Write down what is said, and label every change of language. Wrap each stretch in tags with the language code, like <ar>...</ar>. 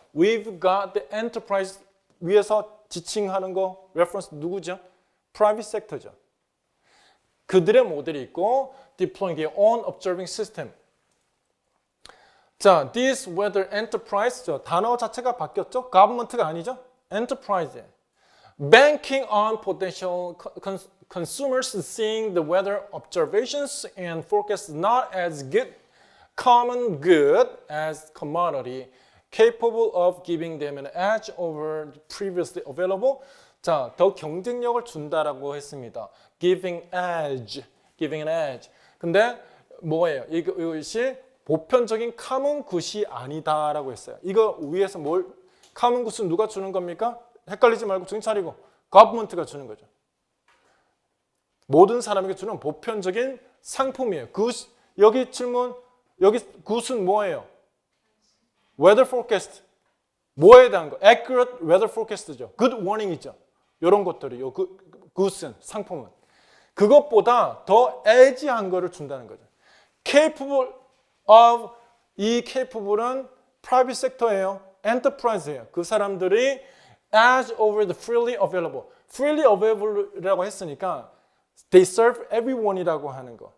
<en>We've got the enterprise</en> <ko>위에서 지칭하는 거 reference 누구죠? Private sector죠. 그들의 모델이 있고</ko> <en>deploying their own observing system.</en> <ko>자,</ko> <en>this weather enterprise</en> <ko>저 단어 자체가 바뀌었죠? government가 아니죠?</ko> <en>enterprise. Banking on potential consumers seeing the weather observations and forecasts not as good, common good as commodity, capable of giving them an edge over the previously available.</en> <ko>자, 더 경쟁력을 준다라고 했습니다.</ko> <en>Giving edge, giving an edge.</en> <ko>근데 뭐예요? 이것이 보편적인 common good이 아니다라고 했어요. 이거 위에서 뭘 common good은 누가 주는 겁니까? 헷갈리지 말고 정신 차리고 government가 주는 거죠. 모든 사람에게 주는 보편적인 상품이에요. good, 여기 질문, 여기 good은 뭐예요? weather forecast. 뭐에 대한 거? accurate weather forecast죠. good warning이죠. 이런 것들이 요 good은 상품은 그것보다 더 edge한 거를 준다는 거죠. capable of 이 capable은 private sector예요. enterprise예요. 그 사람들이</ko> <en>as over the freely available.</en> <ko>freely available이라고 했으니까</ko> <en>they serve everyone</en> <ko>이라고 하는 거.</ko>